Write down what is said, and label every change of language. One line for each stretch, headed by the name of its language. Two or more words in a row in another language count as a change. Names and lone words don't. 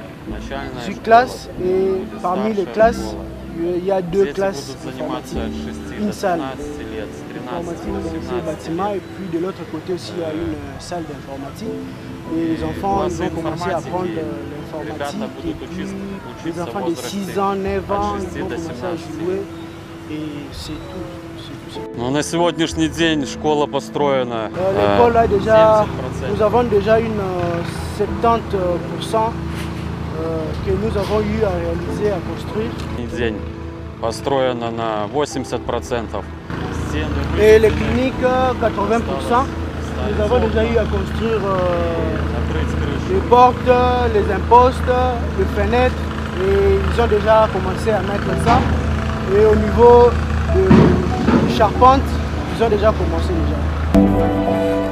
French: 18 classes et parmi les classes, il y a 2 classes informatiques, une salle informatique dans ce bâtiment et puis de l'autre côté aussi il y a une salle d'informatique. Et les enfants vont commencer à apprendre l'informatique et puis Les enfants de 6 ans, 9 ans, ils vont commencer à jouer et c'est tout.
Russian: Но на сегодняшний день школа построена.
French: L'école là déjà, nous avons déjà une 70% que nous avons eu à réaliser, à construire.
Russian: День построена на 80%.
French: Et les cliniques, 80%. Nous avons déjà eu à construire les portes, les impostes, les fenêtres. Et ils ont déjà commencé à mettre ça. Et au niveau de charpente, ils ont déjà commencé déjà.